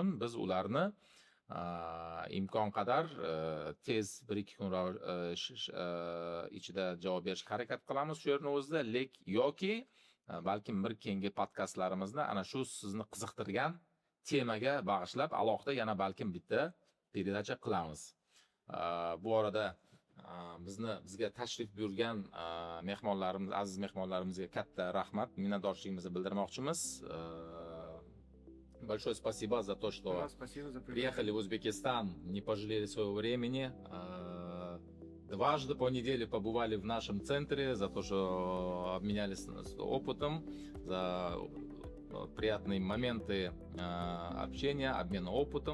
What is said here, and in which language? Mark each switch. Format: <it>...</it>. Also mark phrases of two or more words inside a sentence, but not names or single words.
<uz>Biz ularni imkon qadar tez 1-2 kun ichida javob berishga harakat qilamiz shu yerning o'zida, yoki balkim bir keyingi podkastlarimizni ana shu sizni qiziqtirgan temaga bag'ishlab alohida yana balkim bitta peredacha qilamiz. Bu orada bizga tashrif buyurgan mehmonlarimiz, aziz mehmonlarimizga katta rahmat, minnatdorchiligimizni bildirmoqchimiz.</uz> <ru>Большое спасибо за то, что Спасибо за приехали в Узбекистан, не пожалели своего времени. Дважды по неделе побывали в нашем центре, за то, что обменялись опытом, за приятные моменты общения, обмена опытом.</ru>